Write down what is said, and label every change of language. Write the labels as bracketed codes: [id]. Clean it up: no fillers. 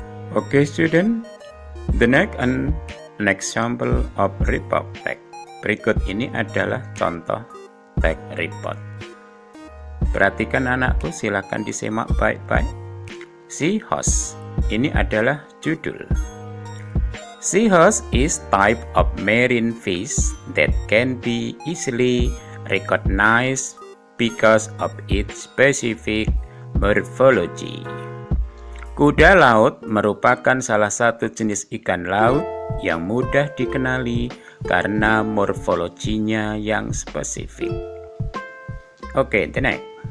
[en] Okay student, the next and example of report text. [id] Berikut ini adalah contoh teks report. Perhatikan anakku, silakan disimak baik-baik. Seahorse, ini adalah judul. [en] Seahorse is type of marine fish that can be easily recognized because of its specific morphology. [id] Kuda laut merupakan salah satu jenis ikan laut yang mudah dikenali karena morfologinya yang spesifik. [en] Okay, the next.